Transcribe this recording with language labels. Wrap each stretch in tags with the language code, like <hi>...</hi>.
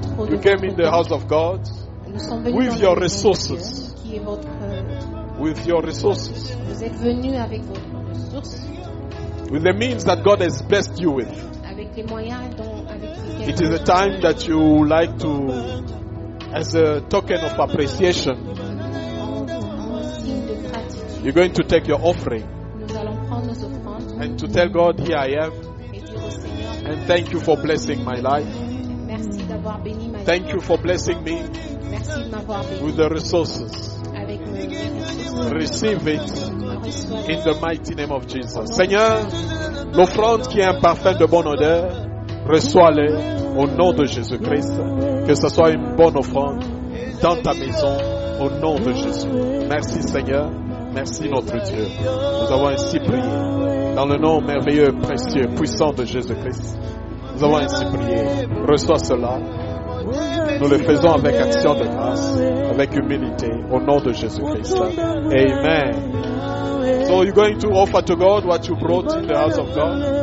<en>You came in the house of God with your resources. With your resources.</en> <fr>Vous êtes venus avec vos ressources.</fr> <en>With the means that God has blessed you with.</en> <fr>Avec les moyens avec lesquels</fr> <en>it is a time that you like to, as a token of appreciation,</en> <fr>en signe de gratitude.</fr> <en>you're going to take your offering.</en> <fr>Nous allons prendre nos offrandes.</fr> <en>And to tell God, here I am.</en> <fr>Et dire au Seigneur,</fr> <en>And thank you for blessing my life.</en> <fr>merci d'avoir béni ma vie.</fr> <en>Thank you for blessing me</en> <fr>Merci de m'avoir béni</fr> <en>with the resources.</en> <fr>avec mes ressources.</fr> <en>Receive it</en> <fr>Reçois</fr> <en>in the mighty name of Jesus.</en> <fr>Seigneur, l'offrande qui est un parfum de bonne odeur, reçois-le au nom de Jésus-Christ. Que ce soit une bonne offrande dans ta maison au nom de Jésus. Merci Seigneur. Merci notre Dieu. Nous avons ainsi prié dans le nom merveilleux, précieux, puissant de Jésus-Christ. Nous avons ainsi prié. Reçois cela. Nous le faisons avec action de grâce, avec humilité, au nom de Jésus-Christ. Amen.</fr> <en>So you're going to offer to God what you brought in the house of God.</en>